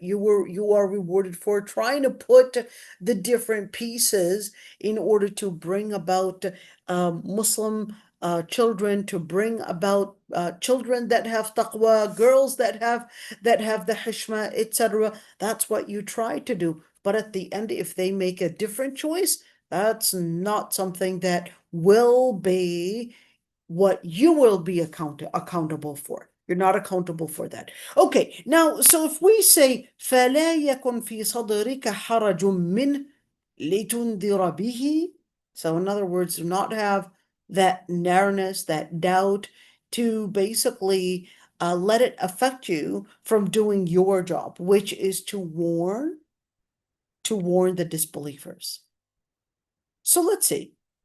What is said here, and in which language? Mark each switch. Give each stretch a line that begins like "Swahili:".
English: You are rewarded for trying to put the different pieces in order to bring about Muslim children, to bring about children that have taqwa, girls that have the hishma, etc. That's what you try to do. But at the end, if they make a different choice, that's not something that will be what you will be accountable for. You're not accountable for that. Okay, now, so if we say
Arabic: فَلَا يَكُنْ فِي صَدْرِكَ حَرَجٌ مِّنْ لِتُنْذِرَ بِهِ.
English: So in other words, do not have that narrowness, that doubt, to basically let it affect you from doing your job, which is to warn the disbelievers. So let's see.